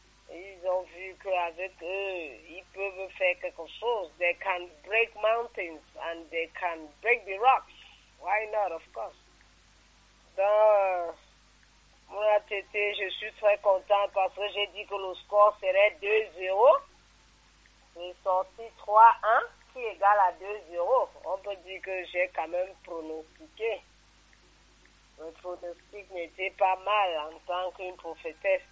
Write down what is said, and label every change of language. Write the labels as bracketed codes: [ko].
[fr] Ils ont vu qu'avec eux, ils peuvent faire quelque chose. [en] They can break mountains and they can break the rocks. Why not, of course? [fr] Donc, mon ATT, je suis très content parce que j'ai dit que le score serait 2-0. C'est sorti 3-1, qui égale à 2-0. On peut dire que j'ai quand même pronostiqué. Le pronostic n'était pas mal en tant qu'une prophétesse.